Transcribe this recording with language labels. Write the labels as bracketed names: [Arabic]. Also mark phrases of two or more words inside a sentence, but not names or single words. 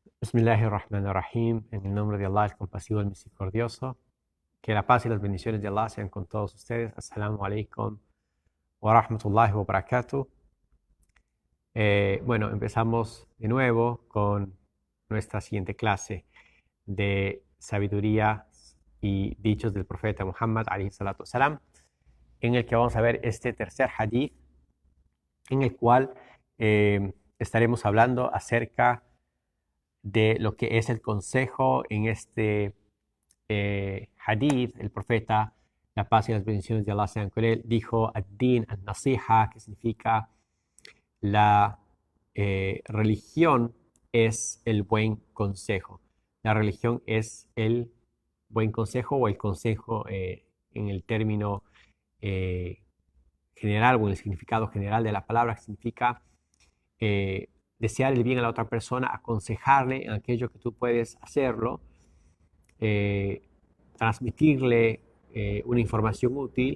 [Arabic] بسم الله الرحمن الرحيم. [Spanish] En el nombre de Allah, el compasivo, el misericordioso. Que la paz y las bendiciones de Allah sean con todos ustedes. [Arabic] السلام عليكم ورحمة الله وبركاته. [Spanish] Bueno, empezamos de nuevo con nuestra siguiente clase de sabiduría y dichos del profeta Muhammad [Arabic] عليه الصلاة والسلام, [Spanish] en el que vamos a ver este tercer hadith, en el cual estaremos hablando acerca de lo que es el consejo. En este hadith. El profeta, la paz y las bendiciones de Allah sean con él, dijo [Arabic] الدين النصيحة, [Spanish] que significa la religión es el buen consejo. La religión es el buen consejo, o el consejo en el término general, o en el significado general de la palabra, que significa desear el bien a la otra persona, aconsejarle en aquello que tú puedes hacerlo, transmitirle una información útil.